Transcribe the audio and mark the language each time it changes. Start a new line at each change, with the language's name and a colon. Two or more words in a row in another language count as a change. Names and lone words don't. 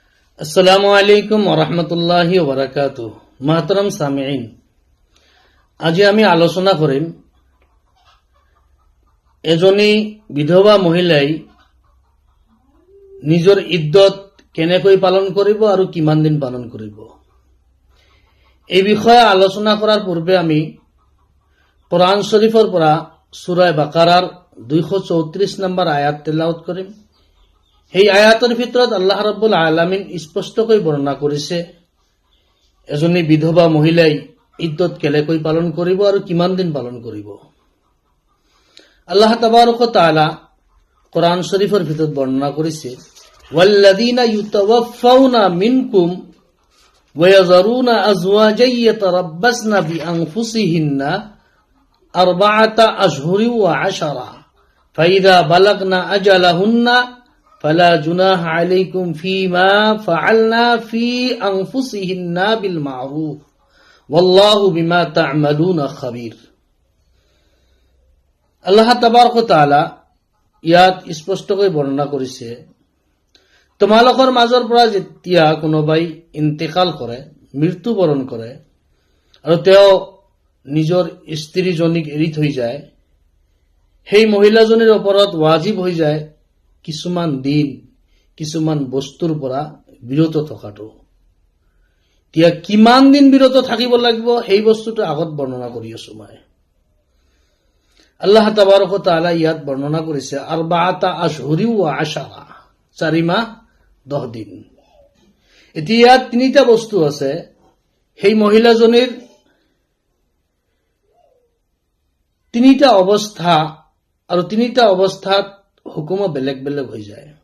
Arabic: السلام عليكم ورحمة الله وبركاته. محترم سامعين,
Assamese: আজি আমি আলোচনা কৰিম এজনী বিধৱা মহিলাই নিজৰ ইদ্দত কেনেকৈ পালন কৰিব আৰু কিমান দিন পালন কৰিব। এই বিষয়ে আলোচনা কৰাৰ পূৰ্বে আমি কোরআন শরীফৰ পৰা সূরা বাকাৰাৰ 234 নম্বৰ আয়াত তেলাওয়াত কৰিম। এই আয়াতৰ ভিতৰত
Arabic: الله رب العالمين
Assamese: স্পষ্টকৈ বৰ্ণনা কৰিছে এজনী বিধৱা মহিলাই ইদ্দত কেনেকৈ পালন কৰিব আৰু কিমান দিন পালন কৰিব।
Arabic: الله تبارك وتعالى
Assamese: কোরআন শরীফৰ ভিতৰত বৰ্ণনা কৰিছে,
Arabic: والذين يتوفون منكم ويذرون أزواجا يتربصن بأنفسهن أربعة أشهر وعشرا فإذا بلغن أجلهن فلا جناح عليكم فيما فعلن في أنفسهن بالمعروف والله بما تعملون خبير. الله تبارك وتعالى
Assamese: ইয়াত স্পষ্টকৈ বৰ্ণনা কৰিছে, তোমালোকৰ মাজৰ পৰা যেতিয়া কোনোবাই ইন্তেকাল কৰে, মৃত্যুবৰণ কৰে আৰু তেওঁ নিজৰ স্ত্ৰীজনীক এৰি থৈ যায়, সেই মহিলাজনীৰ ওপৰত ৱাজিব হৈ যায় কিছুমান দিন কিছুমান বস্তুৰ পৰা বিৰত থকাটো। এতিয়া কিমান দিন বিৰত থাকিব লাগিব সেই বস্তুটো আগত বৰ্ণনা কৰি আছো মই।
Arabic: الله تبارك وتعالى
Assamese: ইয়াত বৰ্ণনা কৰিছে
Arabic: أربعة أشهر وعشرا,
Assamese: 4 মাহ 10 দিন। এতিয়া তিনিটা বস্তু আছে, সেই মহিলাজনীৰ তিনিটা অৱস্থা আৰু তিনিটা অৱস্থাত হুকুম বেলেগ বেলেগ হৈ যায়।